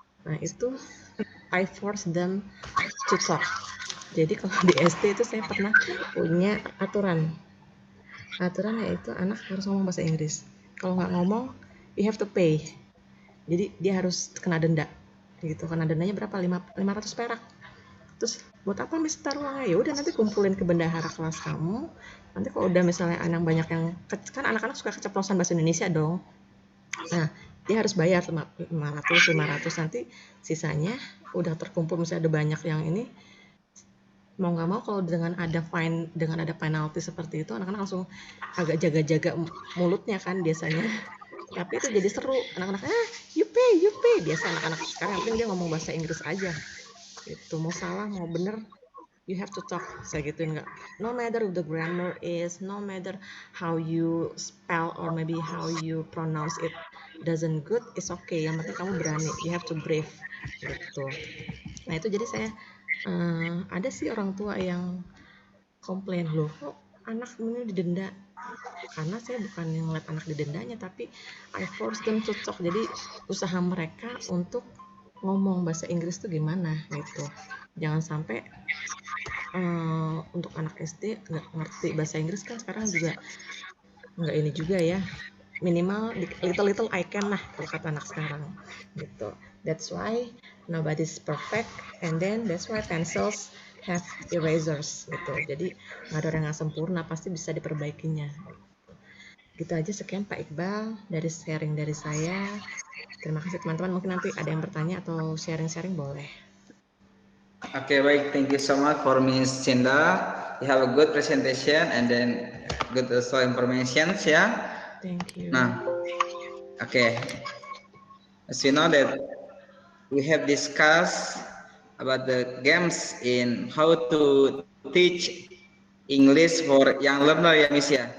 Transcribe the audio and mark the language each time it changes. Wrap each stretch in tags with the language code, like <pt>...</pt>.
<id>Nah itu</id> <en>I force them to talk.</en> <id>Jadi kalau di SD itu saya pernah punya aturan yaitu anak harus ngomong bahasa Inggris. Kalau nggak ngomong,</id> <en>you have to pay.</en> <id>Jadi dia harus kena denda gitu. Kena dendanya berapa? 500 perak. Terus buat apa Miss taruh uangnya? Ya udah nanti kumpulin ke bendahara kelas kamu. Nanti kalau udah misalnya anak banyak yang, kan anak-anak suka keceplosan bahasa Indonesia dong. Nah, dia harus bayar 500 nanti sisanya udah terkumpul, misalnya ada banyak yang ini, mau nggak mau kalau dengan ada penalti seperti itu, anak-anak langsung agak jaga-jaga mulutnya kan biasanya. Tapi itu jadi seru, anak-anak</id> <en>you pay,</en> <id>biasa anak-anak sekarang yang penting dia ngomong bahasa Inggris aja gitu, mau salah mau bener</id> <en>you have to talk,</en> <id>saya gituin.</id> <en>Nggak, no matter the grammar is, no matter how you spell or maybe how you pronounce it doesn't good, it's okay,</en> <id>yang penting kamu berani,</id> <en>you have to brave gitu.</en> <id>Nah itu jadi saya ada sih orang tua yang komplain, loh kok anak ini didenda. Karena saya bukan yang ngeliat anak didendanya, tapi</id> <en>I force them to talk.</en> <id>Jadi usaha mereka untuk ngomong bahasa Inggris tuh gimana gitu. Jangan sampai untuk anak SD nggak ngerti bahasa Inggris, kan sekarang juga nggak ini juga ya, minimal</id> <en>little I can</en> <id>lah kalau kata anak sekarang gitu.</id> <en>That's why nobody's perfect, and then that's why pencils have erasers gitu.</en> <id>Jadi nggak ada orang yang sempurna, pasti bisa diperbaikinya. Gitu aja, sekian Pak Iqbal dari sharing dari saya. Terima kasih teman-teman, mungkin nanti ada yang bertanya atau sharing-sharing boleh.</id> <en>Okay, baik, thank you so much for Miss Cinda. You have a good presentation and then good also information, ya. Thank you. Nah, okay. As you know that we have discussed about the games in how to teach English for young learner ya Miss ya.</en>